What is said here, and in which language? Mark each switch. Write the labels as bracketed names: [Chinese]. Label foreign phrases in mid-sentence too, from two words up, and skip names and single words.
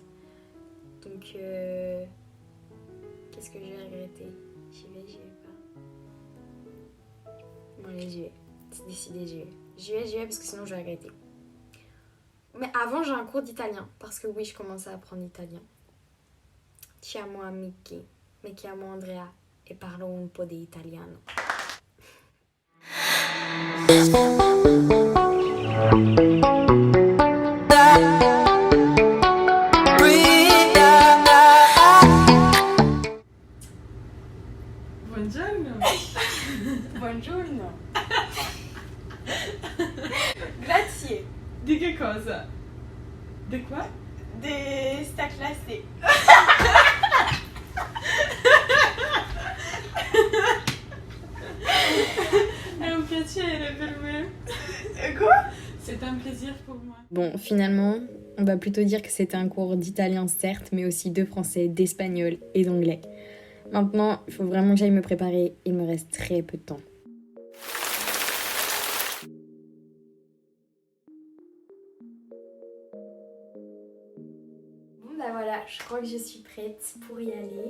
[French] Donc, qu'est-ce que je vais regretter? J'y vais pas. Bon, allez, j'y vais. C'est décidé, j'y vais. J'y vais parce que sinon je vais regretter. Mais avant, j'ai un cours d'italien. Parce que oui, je commence à apprendre l'italien. [Italian] Ti amo amici, mi chiamo Andrea e parlo un po' di italiano. Buongiorno. Buongiorno. Grazie. Di che cosa? [French] Di quoi? [Italian] De sta classe. È un piacere per me. [French] Quoi? C'est un plaisir pour moi. Bon, finalement, on va plutôt dire que c'était un cours d'italien certes, mais aussi de français, d'espagnol et d'anglais. Maintenant, il faut vraiment que j'aille me préparer, il me reste très peu de temps. Bon bah voilà, je crois que je suis prête pour y aller.